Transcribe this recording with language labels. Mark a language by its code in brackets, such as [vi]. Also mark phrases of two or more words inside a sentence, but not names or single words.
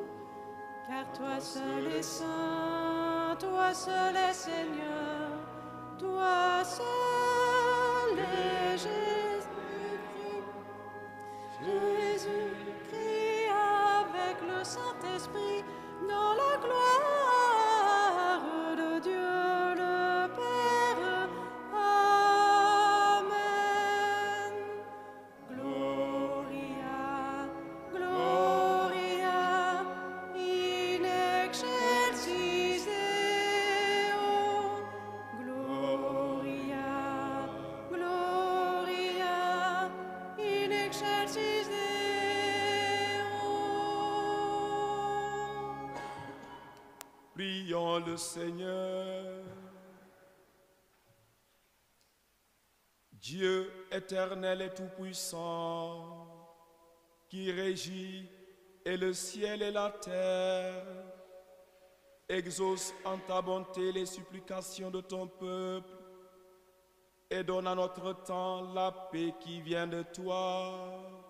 [fr] Car toi seul es saint, toi seul es Seigneur, toi seul est Jésus-Christ. Jésus-Christ avec le Saint-Esprit dans la gloire de Dieu le Père. Amen. [la] Gloria, Gloria, in excelsis Deo. Gloria, Gloria, in excelsis Deo. [fr] Prions le Seigneur. Dieu éternel et tout-puissant, qui régit et le ciel et la terre, exauce en ta bonté les supplications de ton peuple et donne à notre temps la paix qui vient de toi.